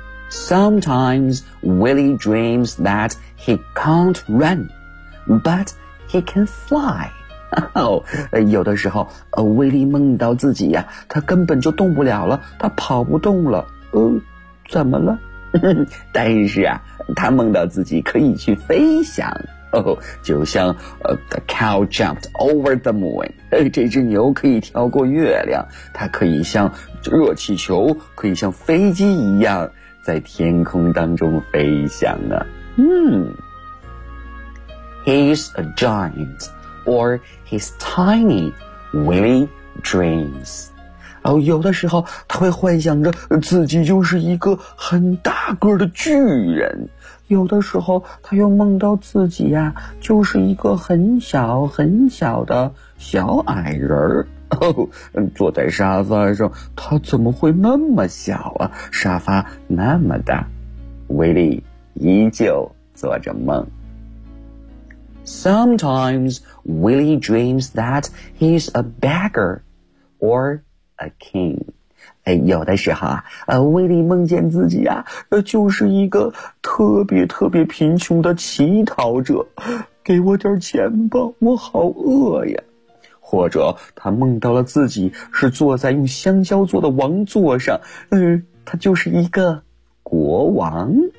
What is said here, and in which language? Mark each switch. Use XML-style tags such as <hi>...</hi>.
<en>Sometimes Willy dreams that he can't run, but he can fly.</en> <zh>有的时候，威力梦到自己呀，他根本就动不了了，他跑不动了。怎么了？但是啊，他梦到自己可以去飞翔。就像</zh> <en>the cow jumped over the moon，</en> <zh>这只牛可以跳过月亮，它可以像热气球，可以像飞机一样在天空当中飞翔啊。</zh> <en>He's a giant, or he's tiny, Willy dreams.</en> <zh>有的时候他会幻想着自己就是一个很大个的巨人。有的时候他又梦到自己呀，就是一个很小很小的小矮人坐在沙发上，他怎么会那么小啊，沙发那么大。威力依旧做着梦。</zh> <en>Sometimes Willy dreams that he's a beggar or a king.</en> <zh>有的时候威力梦见自己啊，就是一个特别特别贫穷的乞讨者，给我点钱吧，我好饿呀。或者他梦到了自己是坐在用香蕉做的王座上，他就是一个国王。</zh>